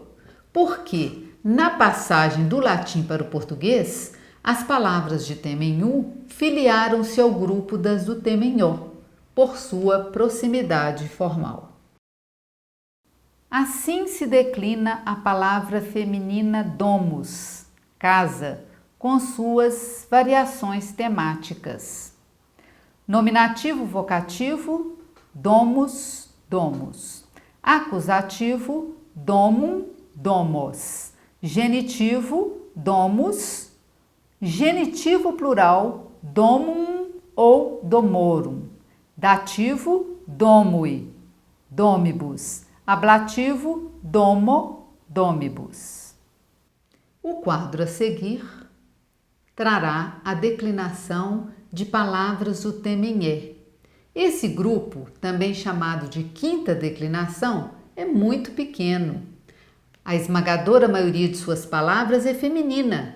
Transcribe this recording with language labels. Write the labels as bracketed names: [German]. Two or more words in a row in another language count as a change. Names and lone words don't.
[Portuguese] Porque, na passagem do latim para o português, as palavras de tema em U filiaram-se ao grupo das do tema em O, por sua proximidade formal. Assim se declina a palavra feminina domus, casa, com suas variações temáticas. Nominativo vocativo, [Latin] domus, domus. Acusativo, domum, domos. Genitivo, domus. [Portuguese] Genitivo plural, domum ou domorum. [Latin] Dativo, domui, domibus. Ablativo, domo, domibus. [Portuguese] O quadro a seguir trará a declinação de palavras do tema em E. Esse grupo, também chamado de quinta declinação, é muito pequeno. A esmagadora maioria de suas palavras é feminina.